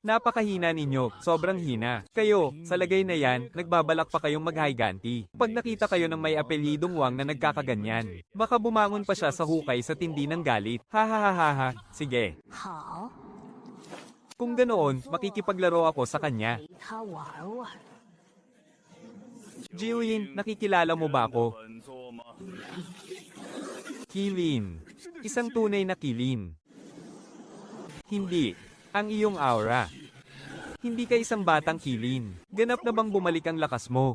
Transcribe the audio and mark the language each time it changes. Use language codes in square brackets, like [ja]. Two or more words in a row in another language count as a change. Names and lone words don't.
[tl] Napakahina ninyo, sobrang hina. Kayo, sa lagay na yan, nagbabalak pa kayong maghiganti. Pag nakita kayo ng may apelyidong Wang na nagkakaganyan, baka bumangon pa siya sa hukay sa tindi ng galit. Ha ha ha ha ha, sige. 好， Kung ganoon, makikipaglaro ako sa kanya. [zh] 陪他玩玩。 [tl] Jiuyin, nakikilala mo ba ako? Kilin. Isang tunay na kilin. Hindi. Ang iyong aura. Hindi ka isang batang kilin. Ganap na bang bumalik ang lakas mo?